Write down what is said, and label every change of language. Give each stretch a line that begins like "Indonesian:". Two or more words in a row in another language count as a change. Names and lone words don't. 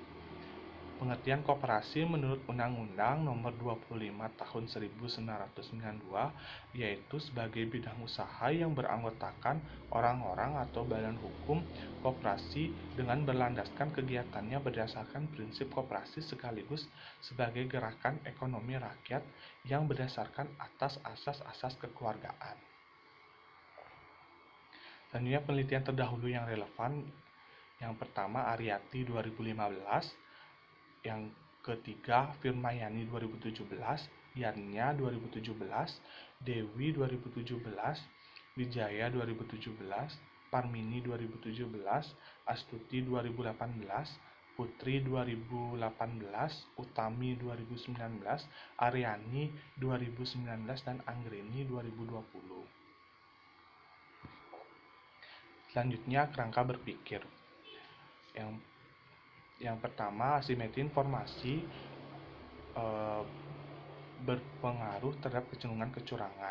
Indonesian: Pengertian koperasi menurut Undang-Undang Nomor 25 Tahun 1992 yaitu sebagai bidang usaha yang beranggotakan orang-orang atau badan hukum koperasi dengan berlandaskan kegiatannya berdasarkan prinsip koperasi sekaligus sebagai gerakan ekonomi rakyat yang berdasarkan atas asas-asas kekeluargaan. Selanjutnya, penelitian terdahulu yang relevan. Yang pertama, Ariati 2015. Yang ketiga, Firmayani 2017, Yanya 2017, Dewi 2017, Wijaya 2017, Parmini 2017, Astuti 2018, Putri 2018, Utami 2019, Aryani 2019, dan Anggrini 2020. Selanjutnya, kerangka berpikir. Yang pertama, asimetri informasi berpengaruh terhadap kecenderungan kecurangan.